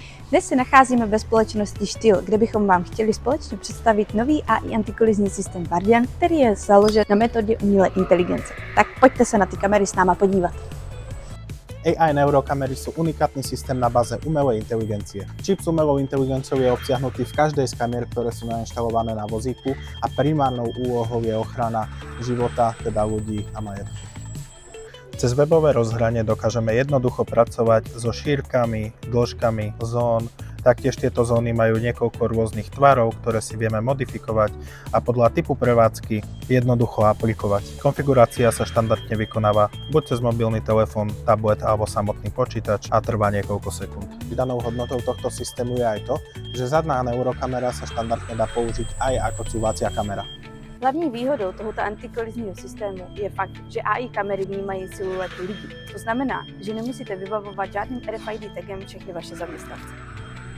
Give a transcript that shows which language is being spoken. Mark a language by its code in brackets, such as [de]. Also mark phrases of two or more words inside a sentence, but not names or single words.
[cs] Dnes se nacházíme ve společnosti STILL, kde bychom vám chtěli společně představit nový AI antikolizní systém WARDIAN, který je založen na metodě umělé inteligence. Tak pojďte se na ty kamery s náma podívat. [sk] AI neurokamery sú unikátny systém na báze umelej inteligencie. Čip s umelou inteligenciou je obsiahnutý v každej z kamier, ktoré sú nainštalované na vozíku a primárnou úlohou je ochrana života, teda ľudí a majetku. Cez webové rozhranie dokážeme jednoducho pracovať so šírkami, dĺžkami zón. Taktiež tieto zóny majú niekoľko rôznych tvarov, ktoré si vieme modifikovať a podľa typu prevádzky jednoducho aplikovať. Konfigurácia sa štandardne vykonáva buď cez mobilný telefón, tablet alebo samotný počítač a trvá niekoľko sekúnd. Danou hodnotou tohto systému je aj to, že zadná neurokamera sa štandardne dá použiť aj ako cúvacia kamera. [cs] Hlavní výhodou tohoto antikolizního systému je fakt, že AI kamery vnímají siluety lidí. To znamená, že nemusíte vybavovat žádným RFID tagem všechny vaše zaměstnance.